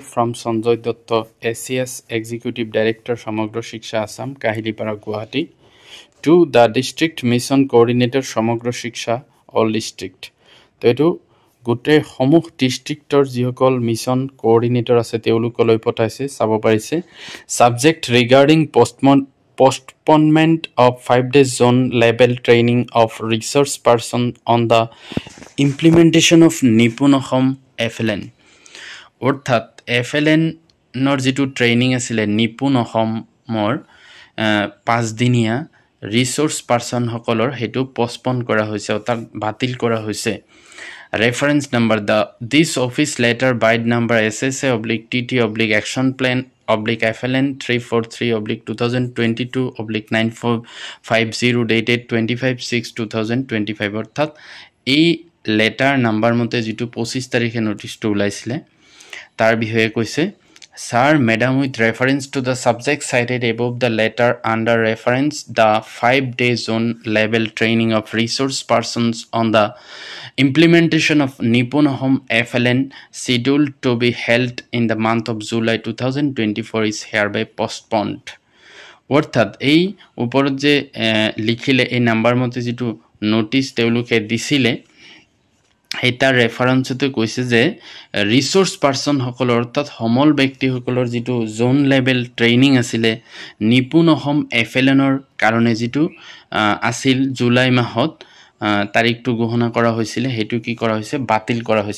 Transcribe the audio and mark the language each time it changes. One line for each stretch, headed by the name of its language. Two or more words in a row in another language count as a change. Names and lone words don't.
English: From Sanjay Dutta, ACS Executive Director Samagra Shiksha Assam, Kahilipara, Guwahati, to the District Mission Coordinator Samagra Shiksha All District.
Assamese: তো এইটো গোটেই সমূহ ডিষ্ট্ৰিক্টৰ যিসকল
English: mission coordinator
Assamese: আছে তেওঁলোকলৈ পঠাইছে, চাব পাৰিছে।
English: Subject regarding postponement of 5-day zone level training of resource person on the implementation of Nipun Ahom FLN.
Assamese: অৰ্থাৎ FLNৰ যিটো ট্ৰেইনিং আছিলে নিপুণ অসমৰ 5 দিনীয়া
English: resource persons,
Assamese: সেইটো পষ্টপন কৰা হৈছে, অৰ্থাৎ বাতিল কৰা হৈছে।
English: Reference number this office letter vide number SSA/TT/Action Plan FLN 343/2022/9450 dated 25/6/2025।
Assamese: অৰ্থাৎ এই
English: letter number
Assamese: মতে যিটো 25 তাৰিখে নোটিছটো ওলাইছিলে তাৰ বিষয়ে কৈছে।
English: Sir, Madam, with reference to the subject cited above the letter under reference the 5-day zone level training of resource persons on the implementation of Nipun Ahom FLN scheduled to be held in the month of July 2024 is hereby postponed.
Assamese: অৰ্থাৎ এই ওপৰত যে লিখিলে এই নাম্বাৰ মতে যিটো নোটিছ তেওঁলোকে দিছিলে, এটা ৰেফাৰেন্সতে কৈছে যে
English: resource persons,
Assamese: অৰ্থাৎ সমল ব্যক্তিসকলৰ যিটো
English: zone level training
Assamese: আছিলে নিপুণ অসম FLNৰ কাৰণে, যিটো আছিল জুলাই মাহত তাৰিখটো ঘোষণা কৰা হৈছিলে, সেইটো কি কৰা হৈছে, বাতিল কৰা হৈছে।